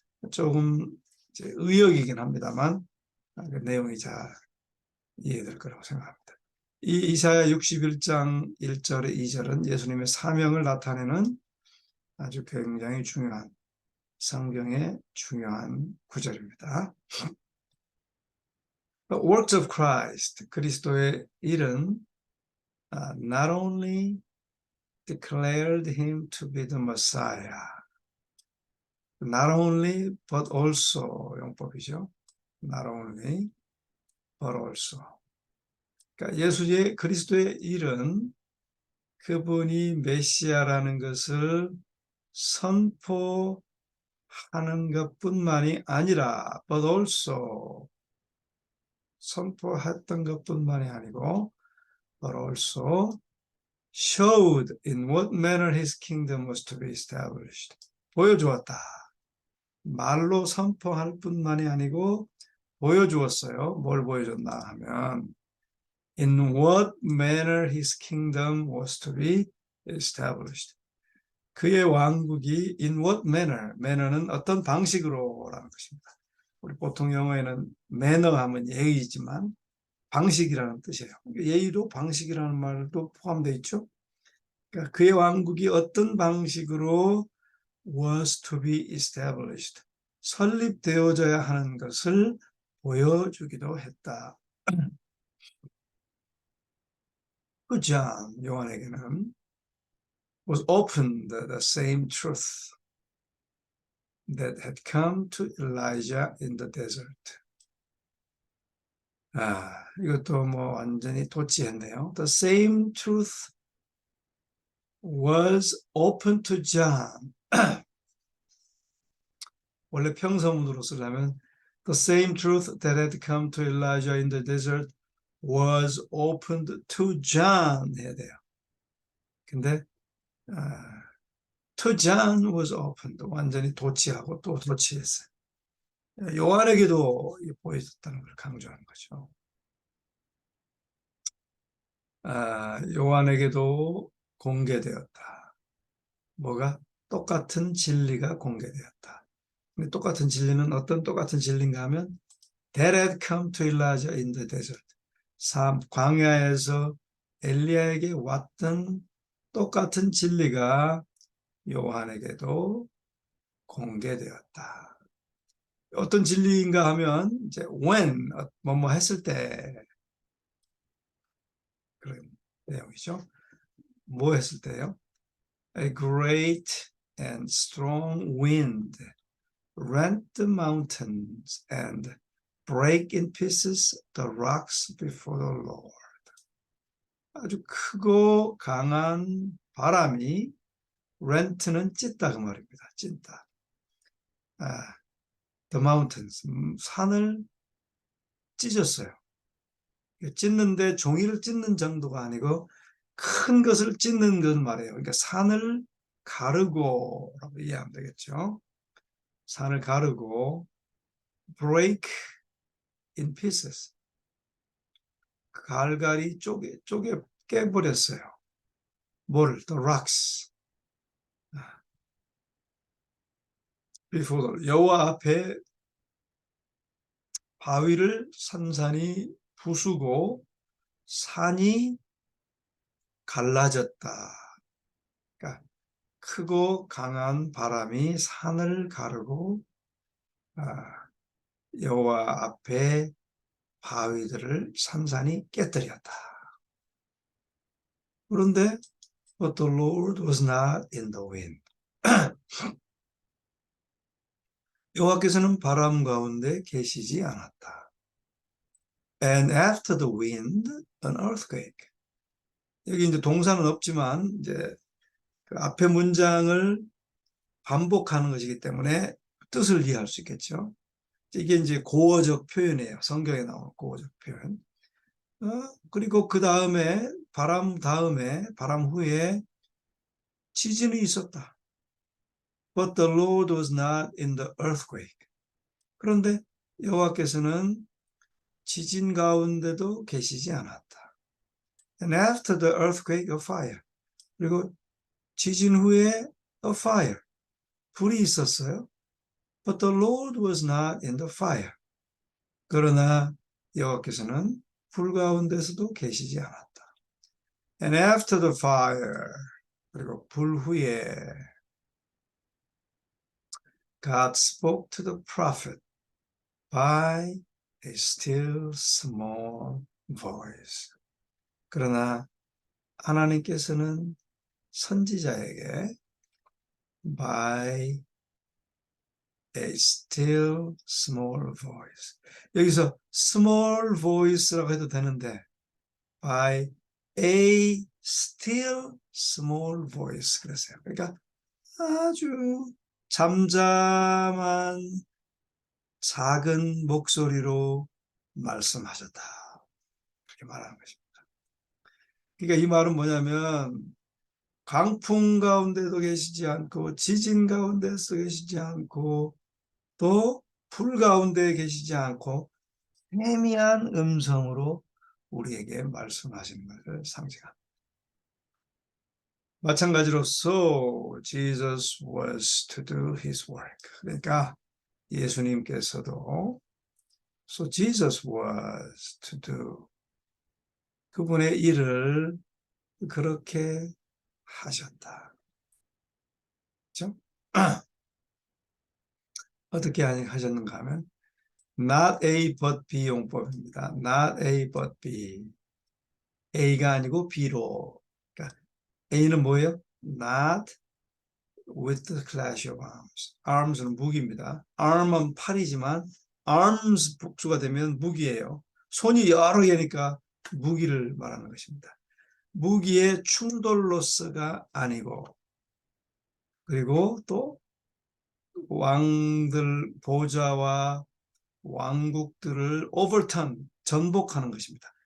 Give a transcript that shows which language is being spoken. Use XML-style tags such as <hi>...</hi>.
<ko>조금 이제 의역이긴 합니다만 그 내용이 잘 이해될 거라고 생각합니다. 이 이사야 61장 1절에 2절은 예수님의 사명을 나타내는 아주 굉장히 중요한 성경의 중요한 구절입니다.</ko> <en>The works of Christ,</en> <ko>그리스도의 일은</ko> <en>not only declared him to be the Messiah, not only but also</en> <ko>용법이죠.</ko> <en>Not only but also.</en> <ko>그러니까 예수의 그리스도의 일은 그분이 메시아라는 것을 선포하는 것뿐만이 아니라</ko> <en>but also</en> <ko>선포했던 것뿐만이 아니고</ko> <en>but also showed in what manner his kingdom was to be established.</en> <ko>보여주었다. 말로 선포할 뿐만이 아니고 보여주었어요. 뭘 보여줬나 하면</ko> <en>In what manner his kingdom was to be established.</en> <ko>그의 왕국이</ko> <en>in what manner,</en> <ko>manner는 어떤 방식으로라는 것입니다. 우리 보통 영어에는 매너 하면 예의지만 방식이라는 뜻이에요. 예의도 방식이라는 말도 포함되어 있죠. 그러니까 그의 왕국이 어떤 방식으로</ko> <en>was to be established,</en> <ko>설립되어져야 하는 것을 보여주기도 했다.</ko> <en>그 John,</en> <ko>요한에게는</ko> <en>was opened the same truth that had come to Elijah in the desert.</en> <ko>이것도 뭐 완전히 도치했네요.</ko> <en>The same truth was open to John.</en> <ko>원래 평서문으로 쓰려면</ko> <en>the same truth that had come to Elijah in the desert was opened to John</en> <ko>해야 돼요.</ko> <en>근데 to John was opened.</en> <ko>완전히 도치하고 또 도치했어요. 요한에게도 보여줬다는 걸 강조하는 거죠. 요한에게도 공개되었다. 뭐가? 똑같은 진리가 공개되었다. 근데 똑같은 진리는 어떤 똑같은 진리인가 하면</ko> <en>That had come to Elijah in the desert.</en> <ko>광야에서 엘리야에게 왔던 똑같은 진리가 요한에게도 공개되었다. 어떤 진리인가 하면 이제 when 뭐뭐 했을 때 그런 내용이죠. 뭐 했을 때요?</ko> <en>A great and strong wind rent the mountains and break in pieces the rocks before the Lord.</en> <ko>아주 크고 강한 바람이 rent는 찢다 그 말입니다. 찢다.</ko> <en>The mountains,</en> <ko>산을 찢었어요. 찢는데 종이를 찢는 정도가 아니고 큰 것을 찢는 건 말이에요. 그러니까 산을 가르고라고 이해하면 되겠죠. 산을 가르고</ko> <en>break in pieces.</en> <ko>갈갈이 쪼개 깨버렸어요.</ko> <en>뭘? The rocks.</en> <ko>before 여호와 앞에 바위를 산산이 부수고 산이 갈라졌다. 그러니까 크고 강한 바람이 산을 가르고 여호와 앞에 바위들을 산산이 깨뜨렸다.</ko> <en>그런데 But the Lord was not in the wind.</en> <ko>여호와께서는 바람 가운데 계시지 않았다.</ko> <en>And after the wind, an earthquake.</en> <ko>여기 이제 동사는 없지만 이제 그 앞에 문장을 반복하는 것이기 때문에 뜻을 이해할 수 있겠죠. 이게 이제 고어적 표현이에요. 성경에 나오는 고어적 표현. 그리고 그 다음에 바람 후에 지진이 있었다.</ko> <en>But the Lord was not in the earthquake.</en> <ko>그런데 여호와께서는 지진 가운데도 계시지 않았다.</ko> <en>And after the earthquake, a fire.</en> <ko>그리고 지진 후에</ko> <en>a fire.</en> <ko>불이 있었어요.</ko> <en>But the Lord was not in the fire.</en> <ko>그러나 여호와께서는 불 가운데서도 계시지 않았다.</ko> <en>And after the fire.</en> <ko>그리고 불 후에</ko> <en>God spoke to the prophet by a still small voice.</en> <ko>그러나 하나님께서는 선지자에게</ko> <en>by a still small voice. 여기서 small voice라고</en> <ko>해도 되는데</ko> <en>by a still small voice</en> <ko>그랬어요. 그러니까 아주 잠잠한 작은 목소리로 말씀하셨다. 그렇게 말하는 것입니다. 그러니까 이 말은 뭐냐면 강풍 가운데도 계시지 않고 지진 가운데서 계시지 않고 또 불 가운데 계시지 않고 희미한 음성으로 우리에게 말씀하시는 것을 상징합니다. 마찬가지로서</ko> <en>Jesus was to do his work.</en> <ko>그러니까 예수님께서도</ko> <en>So Jesus was to do</en> <ko>그분의 일을 그렇게 하셨다. 그렇죠? 어떻게 하셨는가 하면 not A but B 용법입니다. not A but B. A가 아니고 B로. 그러니까 A는 뭐예요?</ko> <en>Not with the clash of arms.</en> <ko>arms는 무기입니다. arm은 팔이지만 arms 복수가 되면 무기예요. 손이 여러 개니까 무기를 말하는 것입니다. 무기의 충돌로서가 아니고 그리고 또 왕들 보좌와 왕국들을 overturn 전복하는 것입니다.</ko>